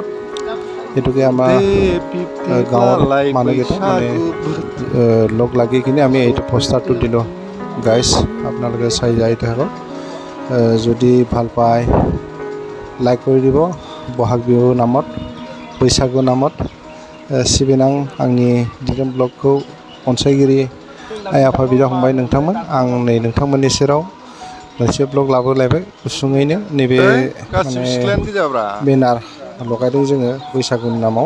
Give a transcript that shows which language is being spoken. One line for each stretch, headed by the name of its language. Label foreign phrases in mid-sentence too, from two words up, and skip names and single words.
Assamese: সেইটোকে আমাৰ গাঁৱৰ মানুহকেইটা মানে লগ লাগি কিনে আমি এইটো পোষ্টাৰটো দিলোঁ গাইজ। আপোনালোকে চাই যাই থাকক, যদি ভাল পায় লাইক কৰি দিব। বহাগ বিহুৰ নামত,
Bodo: बैसागु नामत सिबिनां आंनि दिदोम ब्लगखौ अनसायगिरि आइ आफा बिदा फंबाय नोंथांमोन। आं नै नोंथांमोननि सेराव मोनसे ब्लग लाबोलायबाय गुसुङैनो। नैबे माने बेनार लगायदों जोङो बैसागुनि नामाव।